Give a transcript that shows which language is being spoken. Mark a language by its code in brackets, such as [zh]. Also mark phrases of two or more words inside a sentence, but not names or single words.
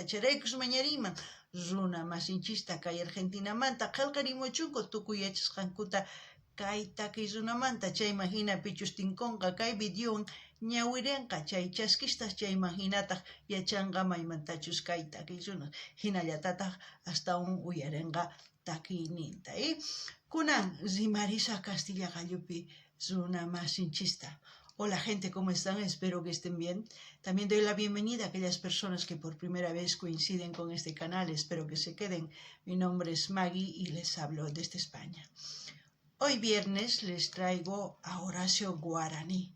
[qu] Charaykus mañariyman runa masinchista kay Argentinamanta qillqarimuchunku tukuy yachasqankuta kay takiy runamanta chayman hina pichustinkunqa kay videowan ñawirinqa chay chaskistas chayman hinataq yachanqa maymantachus kay takiy runa hinallatataq astawan uyarinqa takiyninta. Kunan rimarisa Castilla Gallupi runa masinchista. [es] Hola gente, ¿cómo están? Espero que estén bien. También doy la bienvenida a aquellas personas que por primera vez coinciden con este canal. Espero que se queden. Mi nombre es Maggie y les hablo desde España. Hoy viernes les traigo a Horacio Guarani.